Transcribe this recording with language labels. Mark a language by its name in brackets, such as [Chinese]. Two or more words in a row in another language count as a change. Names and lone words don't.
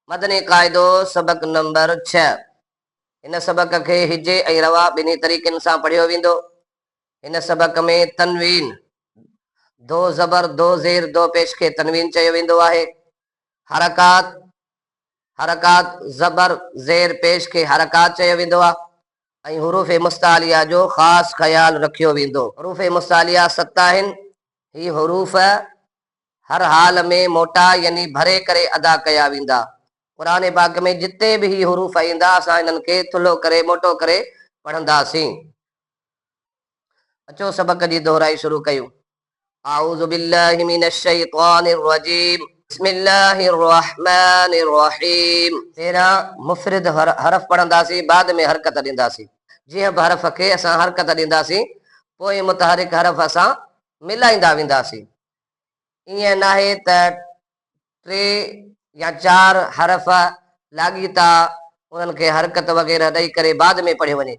[Sindhi] मदनी क़ाइदो सबक नंबर 6। इन सबक के हिजे ऐं रवा ॿिन्ही तरीक़नि सां पढ़ियो वेंदो। इन सबक में तनवीन दो ज़बर दो ज़ेर दो पेश के तनवीन चयो वेंदो आहे। हरकात हरकात ज़बर ज़ेर पेश के हरकात चयो वेंदो आहे ऐं हुरूफ़ मुस्तालिया जो ख़ासि ख़्याल रखियो वेंदो। हुरूफ़ मुस्तालिया 7 आहिनि। ही हुरूफ़ हर हाल में मोटा यानी भरे करे अदा कया वेंदा। कुरान पाक में जिते भी ही हुरूफ़ ईंदा असां इन्हनि खे थुल्हो करे मोटो करे पढ़ंदासीं। अचो सबक जी दोहराई शुरू कयूं। [Arabic] أعوذ بالله من الشيطان الرجيم. بسم الله الرحمن الرحيم. [Sindhi] तेरा मुफ़रिद हरफ पढ़ंदासीं, बाद में हरकत ॾींदासीं। जीअं बि हरफ खे असां हरकत ॾींदासीं पोइ मुतहरिक हरफ असां मिलाईंदा वेंदासीं। ईअं नाहे त 3 या 4 हरफ लाॻीता उन्हनि खे हरकत वग़ैरह ॾेई करे बाद में पढ़ियो वञे।